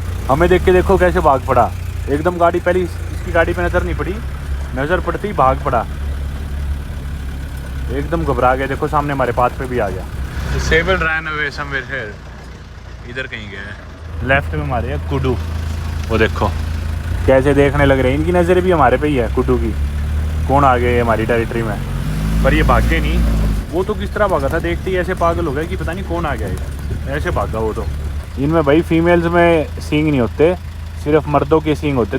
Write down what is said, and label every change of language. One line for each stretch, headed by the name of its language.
Hindi: हमें देख के देखो कैसे भाग पड़ा. एकदम गाड़ी पहले इसकी गाड़ी पे नजर नहीं पड़ी, नजर पड़ती भाग पड़ा. एकदम घबरा गया. देखो सामने हमारे पाथ पे भी आ गया.
English: The sable ran away somewhere here.
Hindi: इधर कहीं गया है. लेफ्ट में हमारे है कुडू. वो देखो कैसे देखने लग रहे हैं. इनकी नज़र भी हमारे पे ही है कुडू की. कौन आ गए हमारी टेरिटरी में. पर ये भागे नहीं. वो तो किस तरह भागा था, देखते ही ऐसे पागल हो गया कि पता नहीं कौन आ गया है. ऐसे भागा वो तो. इनमें भाई फीमेल्स में सींग नहीं होते, सिर्फ मर्दों के सींग होते.